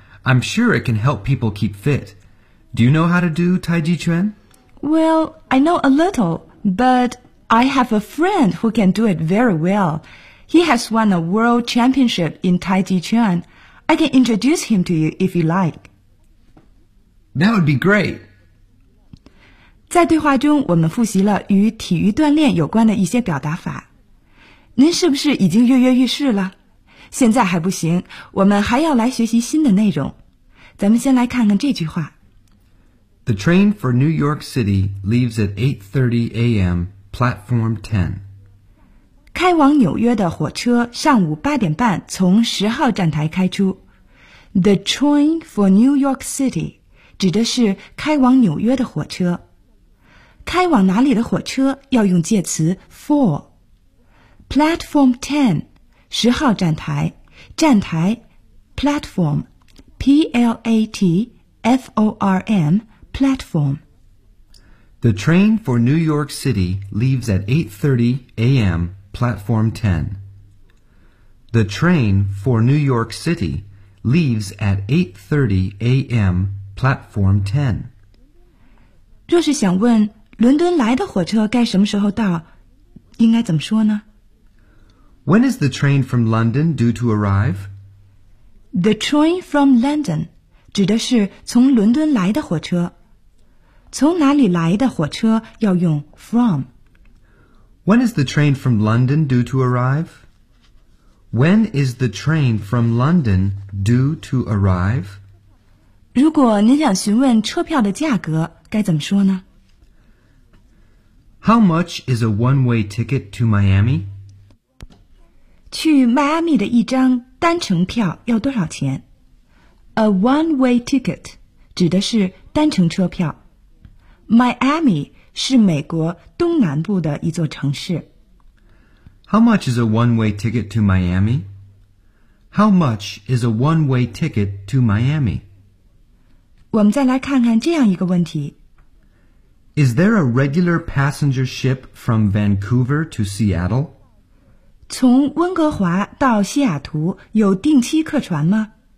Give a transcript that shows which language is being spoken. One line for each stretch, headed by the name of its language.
English: I'm sure it can help people keep fit. Do you know how to do Tai Chi Chuan? Well, I know a little, but... I have a friend who can do it very well. He has won a world championship in Tai Chi Chuan. I can introduce him to you if you like. That would be great.
Chinese: 在对话中，我们复习了与体育锻炼有关的一些表达法。您是不是已经跃跃欲试了？现在还不行，我们还要来学习新的内容。咱们先来看看这句话。
English: The train for New York City leaves at 8:30 a.m. Platform 10.
Chinese: 开往纽约的火车上午8:30从10号站台开出。
English: The train for New York City
Chinese: 指的是开往纽约的火车。开往哪里的火车要用介词 for。
English: Platform 10,
Chinese: 10号站台。站台
English: ,platform, P-L-A-T-F-O-R-M, platform. The train for New York City leaves at 8:30 a.m. Platform 10. The train for New York City leaves at 8:30 a.m. Platform 10.
Chinese: 若是想问伦敦来的火车该什么时候到，应该怎么说呢？
English: When is the train from London due to arrive? The train from London
Chinese: 指的是从伦敦来的火车。从哪里来的火车要用 from.
English: When is the train from London due to arrive? When is the train from London due to arrive?
Chinese: 如果您想询问车票的价格，该怎么说呢？
English: How much is a one-way ticket to Miami?
Chinese: 去迈阿密的一张单程票要多少钱？
English: A one-way ticket
Chinese: 指的是单程车票。 Miami 是美国东南部的一座城市。
English: How much is a one-way ticket to Miami? How much is a one-way ticket to Miami?
Chinese: 我们再来看看这样一个问题。
English: Is there a regular passenger ship from Vancouver to Seattle?
Chinese: 从温哥华到西雅图有定期客船吗？